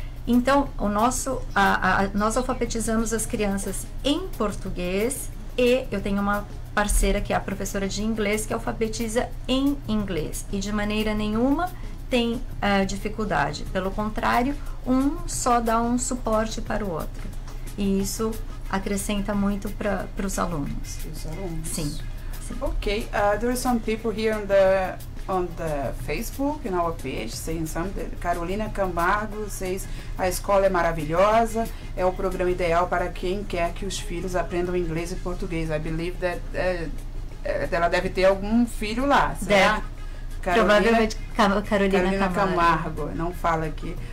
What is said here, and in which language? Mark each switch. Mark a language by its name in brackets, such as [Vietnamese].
[Portuguese] Então, nós alfabetizamos as crianças em português e eu tenho uma parceira que é a professora de inglês que alfabetiza em inglês. E de maneira nenhuma tem dificuldade. Pelo contrário, um só dá um suporte para o outro. E isso acrescenta muito para os alunos. Sim. [English] Okay, there are some people here on the Facebook, in our page, saying something. [Portuguese] Carolina Camargo says, a escola é maravilhosa, é o programa ideal para quem quer que os filhos aprendam inglês e português. [English] I believe that [Portuguese] ela deve ter algum filho lá, será? Provavelmente Carolina Camargo, não fala aqui.